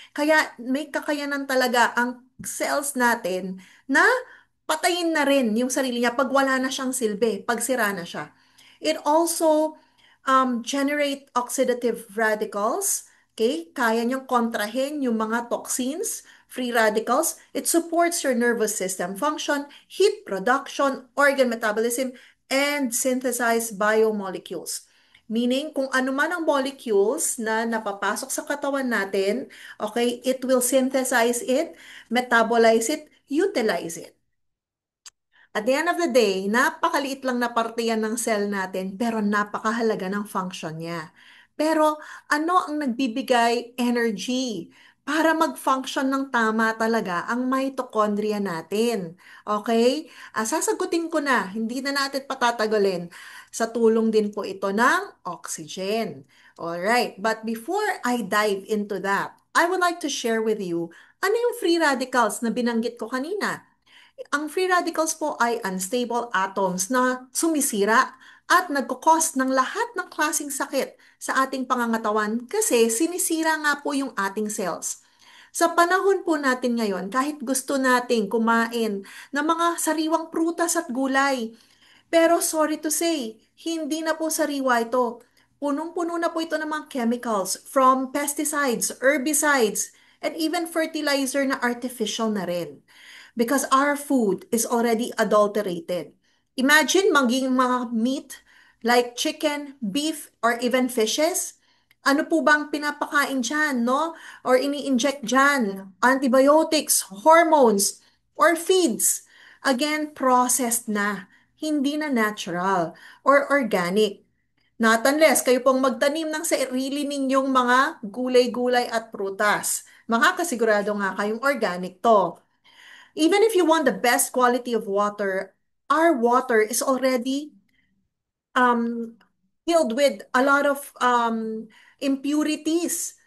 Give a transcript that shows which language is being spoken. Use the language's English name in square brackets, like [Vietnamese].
[Filipino] Kaya may kakayanan talaga ang cells natin na patayin na rin yung sarili niya pag wala na siyang silbi, pag sira na siya. [English] It also generate oxidative radicals. Okay? [Filipino] Kaya niyang kontrahin yung mga toxins, free radicals. [English] It supports your nervous system function, heat production, organ metabolism, and synthesize biomolecules. [Filipino] Meaning, kung ano man ang molecules na napapasok sa katawan natin, okay, [English] it will synthesize it, metabolize it, utilize it. At the end of the day, [Filipino] napakaliit lang na parte yan ng cell natin, pero napakahalaga ng function niya. Pero ano ang nagbibigay energy para mag-function ng tama talaga ang mitochondria natin? Okay? Sasagutin ko na, hindi na natin patatagulin. Sa tulong din po ito ng oxygen. [English] Alright, but before I dive into that, I would like to share with you [Filipino] ano yung free radicals na binanggit ko kanina. Ang free radicals po ay unstable atoms na sumisira at nagkukos ng lahat ng klasing sakit sa ating pangangatawan kasi sinisira nga po yung ating cells. Sa panahon po natin ngayon, kahit gusto nating kumain ng mga sariwang prutas at gulay, pero [English] sorry to say, [Filipino] hindi na po sariwa ito. Punong-puno na po ito ng mga chemicals from pesticides, herbicides, and even fertilizer na artificial na rin [English] because our food is already adulterated. Imagine maging mga meat like chicken, beef, or even fishes. [Filipino] Ano po bang pinapakain dyan, no? Or ini-inject dyan? [English] Antibiotics, hormones, or feeds. [Filipino] Again, processed na. Hindi na natural or organic. Not unless kayo pong magtanim ng sarili ninyong mga gulay-gulay at prutas. Makakasigurado nga kayong organic to. [English] Even if you want the best quality of water, our water is already um, filled with a lot of impurities.